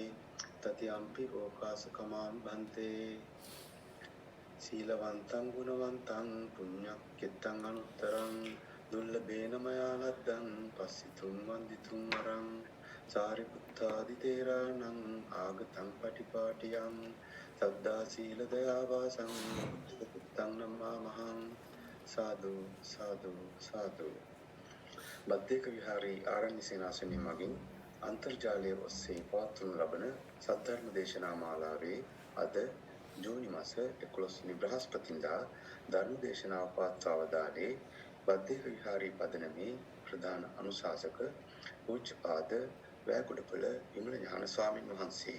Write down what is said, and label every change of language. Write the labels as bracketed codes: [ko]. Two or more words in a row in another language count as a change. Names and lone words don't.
[pi] තතියම්පි ඕකාස කමාමි බන්තේ. සීලවන්තං ගුණවන්තං පුඤ්ඤක්ඛිතං අනුත්තරං දුර්ලභේන මයා ලද්දං පස්සිතුම් වන්දිතුම් වරං සාරිපුත්තාදි තේරාණං ආගතං පටිපාටියං සද්දා සීල දයා වාසං පුත්තං නමාමහං. සාදු සාදු සාදු. [si] බද්දේක විහාරී ආරණ්‍ය සේනාසනය මගින් අන්තර්ජාලය ඔස්සේ පවත්වනු ලබන සද්ධර්ම දේශනා මාලාවේ අද ජූනි මාස 11 වෙනි බ්‍රහස්පතින්දා ධර්ම දේශනාව පවත්වවදාලේ බද්දේක විහාරී පදනමේ ප්‍රධාන අනුශාසක පූජ්‍යපාද වැයකොඩපළ විමල ඥාන ස්වාමින් වහන්සේ.